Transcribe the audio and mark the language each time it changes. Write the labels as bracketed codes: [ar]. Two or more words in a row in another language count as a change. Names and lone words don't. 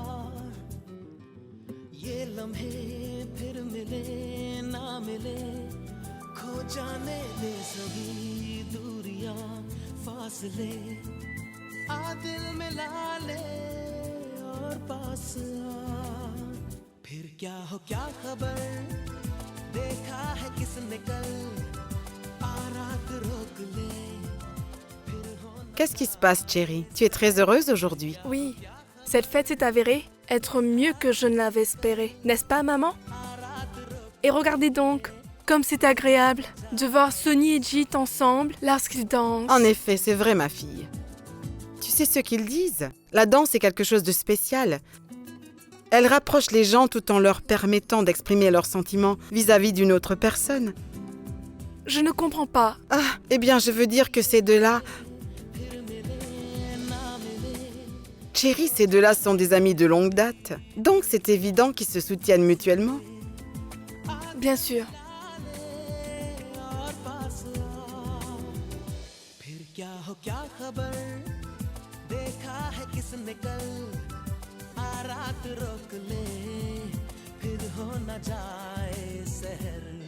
[hi] ये लम्हे फिर मिले ना मिले जाने दे सभी दूरियां फासले आ दिल मिला ले और पास आ फिर क्या हो क्या खबर देखा है किसने कल आ रात रोक ले फिर होना [fr] Qu'est-ce qui se passe, Cherry? Tu es très heureuse aujourd'hui. Oui, cette fête s'est avérée être mieux que je ne l'avais espéré, n'est-ce pas, maman? Et regardez donc, comme c'est agréable de voir Sonny et Jit ensemble lorsqu'ils dansent. En effet, c'est vrai, ma fille. Tu sais ce qu'ils disent? La danse est quelque chose de spécial. Elle rapproche les gens tout en leur permettant d'exprimer leurs sentiments vis-à-vis d'une autre personne. Je ne comprends pas. Ah, eh bien, je veux dire que ces deux-là... Cherry, ces deux-là sont des amis de longue date. Donc, c'est évident qu'ils se soutiennent mutuellement. Bien sûr. [hi] और पास आ फिर क्या हो क्या खबर देखा है किसने कल आ रात रोक ले फिर हो न जाए सहर